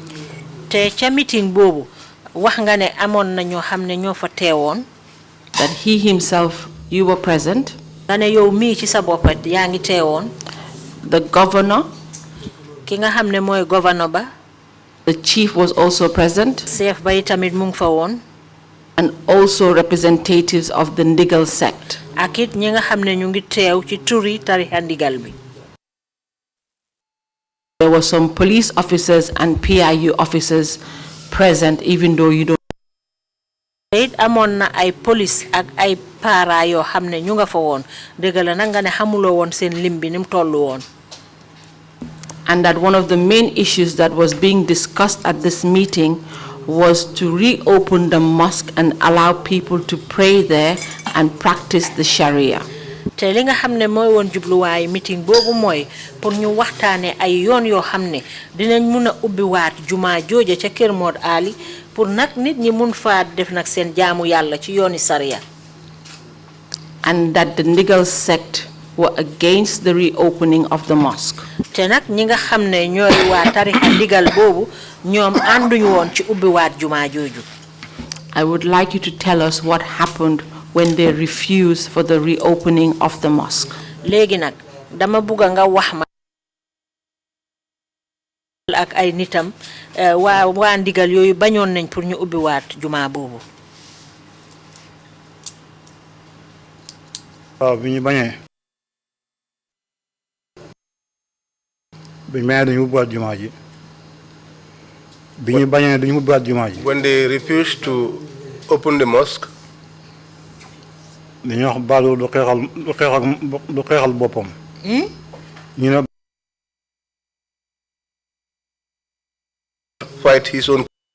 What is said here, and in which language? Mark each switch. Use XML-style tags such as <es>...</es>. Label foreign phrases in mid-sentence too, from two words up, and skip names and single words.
<en>that he himself, you were present, the governor, the chief was also present, and also representatives of the Ndigal sect. There were some police officers and PIU officers present, even though you don't.</en> <wo>Police ak ay para yo xamne ñu nga fa won degal na nga ne xamulo won seen limbi nim tollu won.</wo> <en>And that one of the main issues that was being discussed at this meeting was to reopen the mosque and allow people to pray there and practice the Sharia.</en> <wo>Te li nga xamne moy won jubluwaay meeting bobu moy pour ñu waxtaane ay yoon yo xamne dinañ mëna ubbi waat juma jooje ca Kër Momad Ali pour nak nit ñi mun fa def nak seen jaamu yalla ci yooni Sharia.</wo> <en>And that the Ndigal sect were against the reopening of the mosque.</en> <wo>Te nak ñi nga xamne ñoy wa tarixa ndigal bobu ñom anduñu won ci ubbi waat juma joju.</wo> <en>I would like you to tell us what happened when they refused for the reopening of the mosque.</en> <wo>Legi nak dama buga nga wax ma ak ay nitam wa ndigal yoyu bañon nañ pour ñu ubbi waat juma bobu. Biñu bañé</wo> <en>when they refused to open the mosque, fight his own.</en>